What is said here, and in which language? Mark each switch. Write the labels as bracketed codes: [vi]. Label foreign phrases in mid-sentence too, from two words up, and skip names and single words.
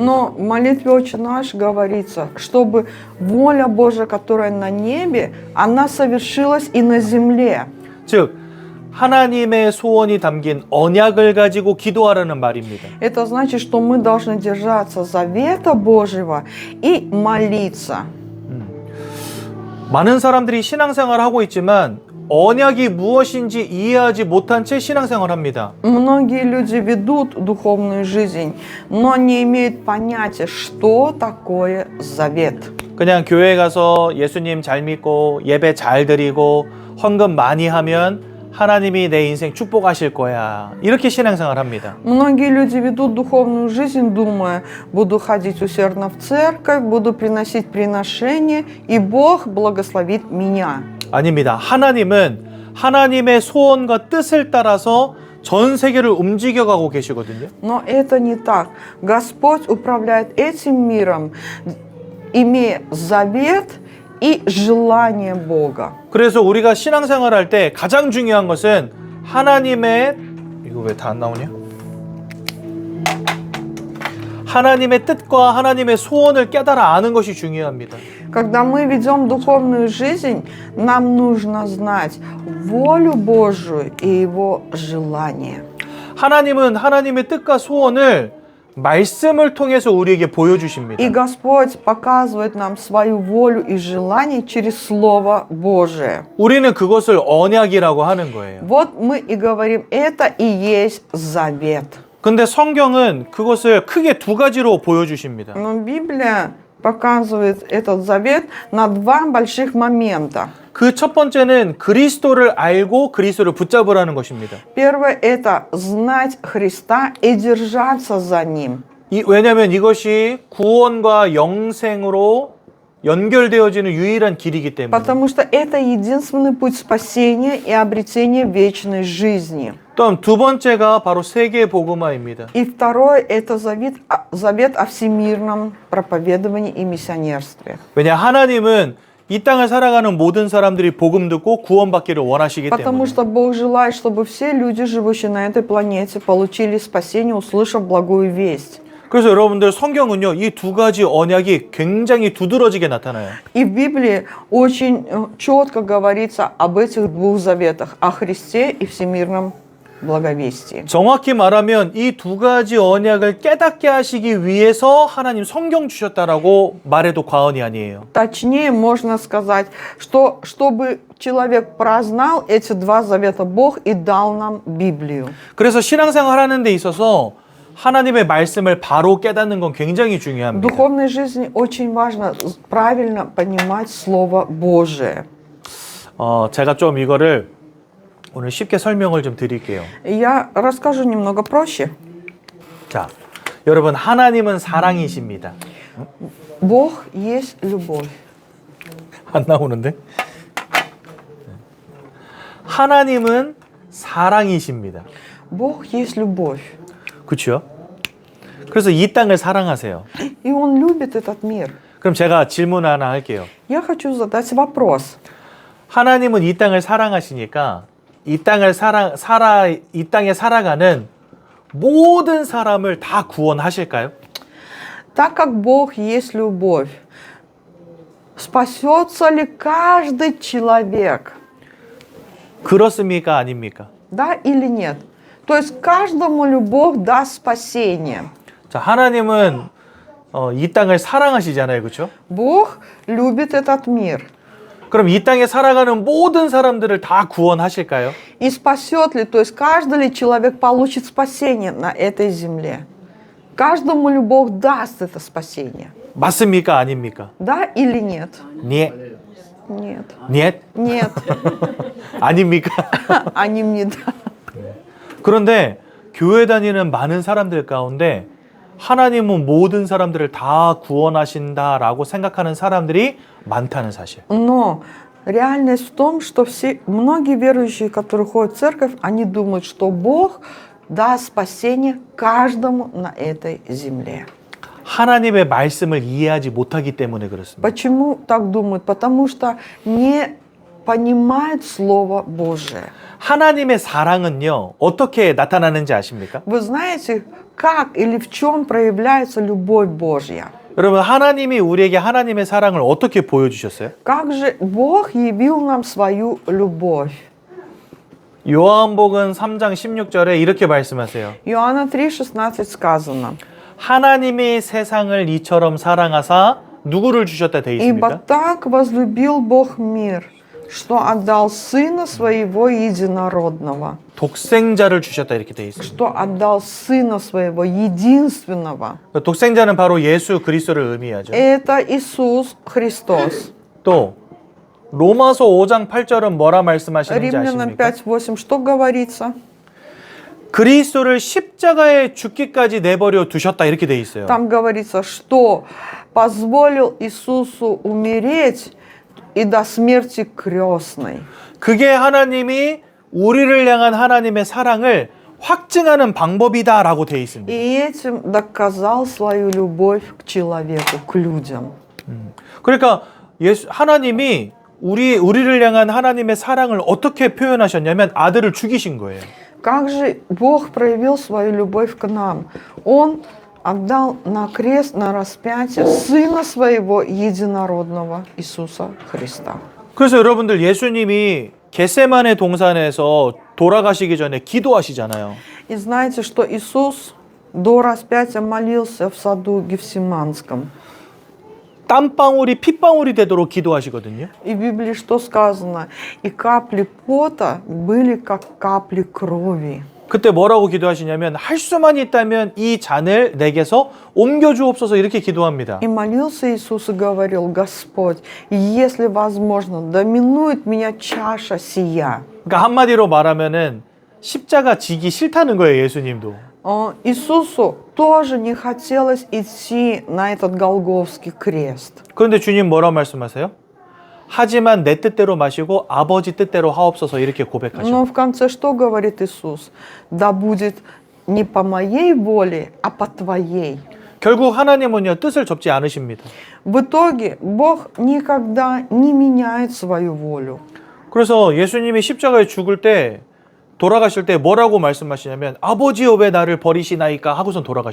[ru] Но в молитве «Отче наш» говорится, чтобы воля Божия, которая на небе, она совершилась и на земле. [ko] 즉 하나님의 소원이 담긴 언약을 가지고 기도하라는 말입니다. [ru] Это значит, что мы должны держаться завета Божьего и молиться. [ko] 많은 사람들이 신앙생활을 하고 있지만 언약이 무엇인지 이해하지 못한 채 신앙생활을 합니다. [ru] Многие люди ведут духовную жизнь, но не имеют понятия, что такое завет. [ko] 그냥 교회 가서 예수님 잘 믿고 예배 잘 드리고 헌금 많이 하면 하나님이 내 인생 축복하실 거야. 이렇게 신앙생활을 합니다. [ru] Многие люди ведут духовную жизнь, думая, буду ходить усердно в церковь, буду приносить приношения, и Бог благословит меня. [ko] 아닙니다. 하나님은 하나님의 소원과 뜻을 따라서 전 세계를 움직여가고 계시거든요. [ru] Но это не так. Господь управляет этим миром, имея завет и желание Бога. [ko] 그래서 우리가 신앙생활 할 때 가장 중요한 것은 하나님의, 이거 왜 다 안 나오냐? 하나님의 뜻과 하나님의 소원을 깨달아 아는 것이 중요합니다. [ru] Когда мы ведем духовную жизнь, нам нужно знать волю Божию и Его желание. [ko] 하나님은 하나님의 뜻과 소원을 말씀을 통해서 우리에게 보여주십니다. [ru] И Господь показывает нам свою волю и желание через Слово Божие. [ko] 우리는 그것을 언약이라고 하는 거예요. [ru] Вот мы и говорим, это и есть завет. [ko] 근데 성경은 그것을 크게 두 가지로 보여주십니다. [ru] Но Библия показывает этот завет на два больших момента. [ko] 그 첫 번째는 그리스도를 알고 그리스도를 붙잡으라는 것입니다. [ru] Первое – это знать Христа и держаться за Ним. [ko] 왜냐하면 이것이 구원과 영생으로 연결되어지는 유일한 길이기 때문에. [ru] Потому что это единственный путь спасения и обретения вечной жизни. [ko] 또 두 번째가 바로 세계 복음화입니다. [ru] И второе – это завет о всемирном проповедовании и миссионерстве. [ko] 왜냐 하나님은 이 땅을 살아가는 모든 사람들이 복음 듣고 구원받기를 원하시기 [ru] Потому [ko] 때문에. [ru] что Бог желает, чтобы все люди, живущие на этой планете, получили спасение, услышав благую весть. [ko] 그래서 여러분들 성경은요, 이 두 가지 언약이 굉장히 두드러지게 나타나요. [ru] И в Библии очень четко говорится об этих двух заветах, о Христе и всемирном благовестии. [ko] 정확히 말하면 이 두 가지 언약을 깨닫게 하시기 위해서 하나님 성경 주셨다라고 말해도 과언이 아니에요. [ru] Точнее, можно сказать, что чтобы человек прознал эти два завета, Бог и дал нам Библию. [ko] 그래서 신앙생활 하는 데 있어서 하나님의 말씀을 바로 깨닫는 건 굉장히 [ru] В [ko] 중요합니다. [ru] духовной жизни очень важно правильно понимать Слово Божие. [ko] 제가 좀 이거를 오늘 쉽게 설명을 좀 드릴게요. [ru] Я расскажу немного проще. [ko] 자, 여러분 하나님은 사랑이십니다. [ru] Бог есть любовь. [ko] 안 나오는데? 하나님은 사랑이십니다. [ru] Бог есть любовь. [ko] 그렇죠? 그래서 이 땅을 사랑하세요. [ru] И Он любит этот мир. [ko] 그럼 제가 질문 하나 할게요. [ru] Я хочу задать вопрос. [ko] 하나님은 이 땅을 사랑하시니까 이 땅에 살아가는 모든 사람을 다 구원하실까요? [ru] Так как Бог есть любовь, спасется ли каждый человек? [ko] 그렇습니까? 아닙니까? [ru] Да или нет? То есть каждому любовь даст спасение. [ko] 자, 하나님은 이 땅을 사랑하시잖아요. 그렇죠? [ru] Бог любит этот мир. [ko] 그럼 이 땅에 살아가는 모든 사람들을 다 구원하실까요? [ru] И спасет ли, то есть каждый ли человек получит спасение на этой земле? Каждому ли Бог даст это спасение? [ko] 맞습니까? 아닙니까? [ru] Да или нет? [ko] 네. [ru] Нет. [ko] 네? [ru] Нет. [ko] 아닙니까? 아닙니다. 그런데 교회 다니는 많은 사람들 가운데 하나님은 모든 사람들을 다 구원하신다라고 생각하는 사람들이 많다는 사실. [ru] Но реальность в том, что многие верующие, которые ходят в церковь, они думают, что Бог даст спасение каждому на этой земле. [ko] 하나님의 말씀을 이해하지 못하기 때문에 그렇습니다. [ru] Почему так думают? Потому что не понимают Слово Божие. [ko] 하나님의 사랑은요, 어떻게 나타나는지 아십니까? [ru] Вы знаете, как или в чем проявляется любовь Божья? [ko] 여러분, 하나님이 우리에게 하나님의 사랑을 어떻게 보여주셨어요? [ru] Как же Бог явил нам свою любовь? [ko] 요한복음 3장 16절에 이렇게 말씀하세요. [ru] Иоанна 3,16 сказано. [ko] 하나님이 세상을 이처럼 사랑하사 누구를 주셨다 돼 [ru] Ибо [ko] 있습니까? [ru] так возлюбил Бог мир, что отдал Сына Своего Единородного, [ko] 독생자를 주셨다 이렇게 돼 있습니다. [ru] что отдал Сына Своего Единственного. [ko] 독생자는 바로 예수 그리스도를 의미하죠. [ru] Это Иисус Христос. [ko] 또 로마서 5장 8절은 뭐라 말씀하시는지 [ru] Римлянам [ko] 아십니까? [ru] 5:8 что говорится? [ko] 그리스도를 십자가에 죽기까지 내버려 두셨다 이렇게 돼 있어요. [ru] Там говорится, что позволил Иисусу умереть и до смерти крестной. [ko] 그게 하나님이 우리를 향한 하나님의 사랑을 확증하는 방법이다라고 돼 있습니다. [ru] И этим доказал свою любовь к человеку, к людям. [ko] 그러니까 하나님이 우리를 향한 하나님의 사랑을 어떻게 표현하셨냐면 아들을 죽이신 거예요. [ru] Как же Бог проявил свою любовь к нам? Он отдал на крест, на распятие Сына Своего Единородного Иисуса Христа. [ko] 그래서 여러분들 예수님이 겟세마네 동산에서 돌아가시기 전에 기도하시잖아요. [ru] И знаете, что Иисус до распятия молился в саду Гефсиманском. [ko] 땀방울이 핏방울이 되도록 기도하시거든요. [ru] И в Библии что сказано? И капли пота были как капли крови. [ko] 그때 뭐라고 기도하시냐면 할 수만 있다면 이 잔을 내게서 옮겨주옵소서 이렇게 기도합니다. [ru] И молился Иисус и говорил: Господь, если возможно, доминует меня чаша сия. [ko] 그러니까 한마디로 말하면은 십자가 지기 싫다는 거예요, 예수님도. [ru] Иисусу тоже не хотелось идти на этот Голгофский крест. [ko] 그런데 주님 뭐라고 말씀하세요? 하지만 내 뜻대로 마시고 아버지 뜻대로 하옵소서 이렇게 고백하셔. [ru] Но в конце что говорит Иисус? Да будет не по моей воле, а по твоей. [ko] 결국 하나님은요 뜻을 접지 않으십니다. [ru] В итоге Бог никогда не меняет свою волю. [ko] 그래서 예수님이 십자가에 죽을 때 돌아가실 때 뭐라고 말씀하시냐면 아버지여 왜 나를 버리시나이까 하고선 돌아가셨거든요.